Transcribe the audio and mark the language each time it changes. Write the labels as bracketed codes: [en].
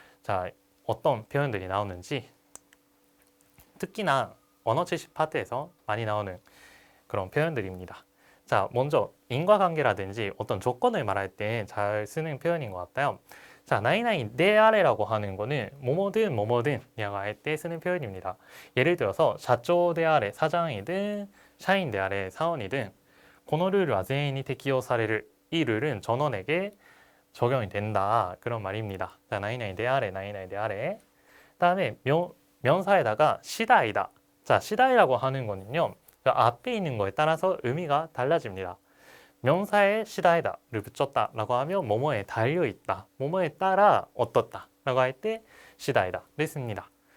[ko] 자, 어떤 표현들이 나오는지 특히나 언어 70 파트에서 많이 나오는 그런 표현들입니다. 자, 먼저 인과관계라든지 어떤 조건을 말할 때 잘 쓰는 표현인 것 같아요. 자, 나이나이 내 아래라고 하는 거는 뭐뭐든 뭐뭐든 이라고 할 때 쓰는 표현입니다. 예를 들어서 [ja] 社長であれ [ko] 사장이든 [ja] 社員であれ [ko] 사원이든 [ja] このルールは全員に適用される. [ko] 이 룰은 전원에게 적용이 된다. 그런 말입니다. 자, 나이나이 내 아래, 나이나이 내 아래. 그다음에 명사에다가 시다이다. 자, 시다이라고 하는 거는요. 그 앞에 있는 거에 따라서 의미가 달라집니다. 명사에 시다이다를 붙였다라고 하면 뭐뭐에 달려있다, 뭐뭐에 따라 어떻다 라고 할 때 시다이다를 씁니다.